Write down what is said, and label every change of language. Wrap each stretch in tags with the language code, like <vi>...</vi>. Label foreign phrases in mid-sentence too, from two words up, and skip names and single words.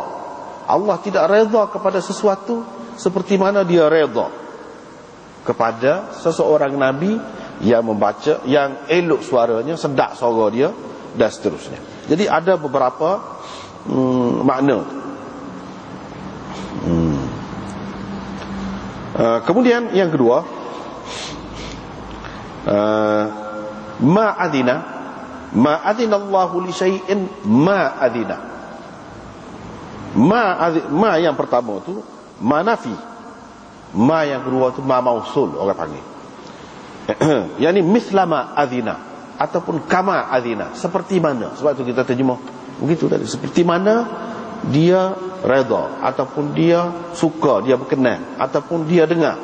<ms>Allah tidak redha kepada sesuatu seperti mana dia redha kepada seseorang Nabi yang membaca, yang elok suaranya, sedap suara dia, dan seterusnya. Jadi ada beberapa makna. Kemudian yang kedua,</ms> <ar>ما أذن الله لشيء ما أذن.</ar> <ms>Ma yang pertama tu</ms> <ar>ما نفي.</ar> <ms>Ma yang kedua tu</ms> <ar>ما موصول,</ar> <ms>orang panggil. Yani</ms> <ar>مثل ما أذن</ar> <ms>ataupun</ms> <ar>كما أذن,</ar> <ms>seperti mana. Sebab tu kita terjemah begitu tadi, seperti mana dia redha, ataupun dia suka, dia berkenan, ataupun dia dengar.</ms>